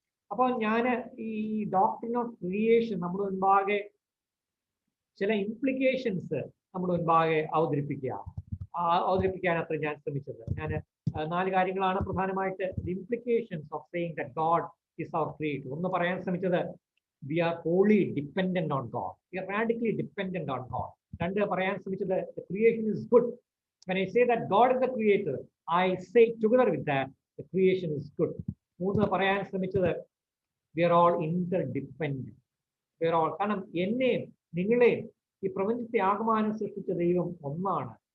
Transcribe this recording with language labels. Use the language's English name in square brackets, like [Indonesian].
[Malayalam] അപ്പോൾ ഞാൻ ഈ ഡോക്ട്രിൻ ഓഫ് ക്രിയേഷൻ നമ്മുടെ മുൻപാകെ ചില ഇംപ്ലിക്കേഷൻസ് നമ്മുടെ മുൻപാകെ അവതരിപ്പിക്കാൻ അത്ര ഞാൻ ശ്രമിച്ചത്. ഞാൻ 4 കാര്യങ്ങളാണ് പ്രധാനമായിട്ട് [English] The implications of saying that God is our creator. [Malayalam] ഒന്ന് പറയാൻ ശ്രമിച്ചത് [English] we are wholly dependent on God. We are radically dependent on God. [Malayalam] രണ്ട് പറയാൻ ശ്രമിച്ചത് [English] the creation is good. When I say that God is the creator, I say together with that the creation is good. [Malayalam] മൂന്ന് പറയാൻ ശ്രമിച്ചത് [English] we are all interdependent. We are all, [Malayalam] കാരണം എന്നെയും നിങ്ങളെയും ഈ പ്രപഞ്ചത്തെ ആകമാനം സൃഷ്ടിച്ച ദൈവം ഒന്നാണ്.